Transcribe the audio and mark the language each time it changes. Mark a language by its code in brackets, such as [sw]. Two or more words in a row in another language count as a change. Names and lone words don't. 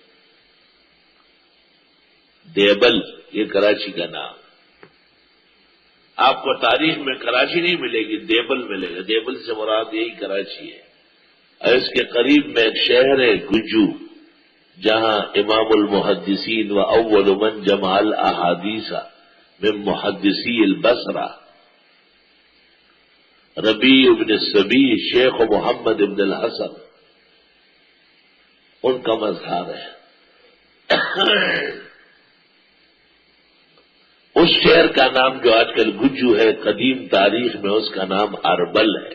[ur] دیبل یہ کراچی کا نام. آپ کو تاریخ میں کراچی نہیں ملے گی، دیبل ملے گا. دیبل سے مراد یہی کراچی ہے. اور اس کے قریب میں ایک شہر ہے گجو، جہاں [ar] امام المحدثین و اول من جمع الاحادیث من محدثی البصرہ [ur] ربیع ابن السبی شیخ محمد ابن الحسن ان کا مظہر ہے. اس شہر کا نام جو آج کل گجو ہے، قدیم تاریخ میں اس کا نام اربل ہے.